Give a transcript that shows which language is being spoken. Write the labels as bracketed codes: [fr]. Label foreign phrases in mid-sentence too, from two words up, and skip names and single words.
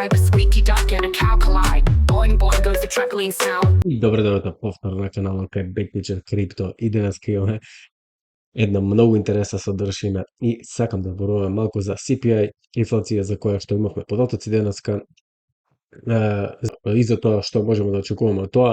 [en] A squeaky duck and a cow collide. Boing boing goes the truckling sound. [mk] Добро дојдовте повторно на каналот кај BitTeacher Crypto и денес имаме една многу интересна содржина и сакам да зборуваме малку за CPI, инфлација за која што имавме податоци денеска, и за тоа што можеме да очекуваме од тоа.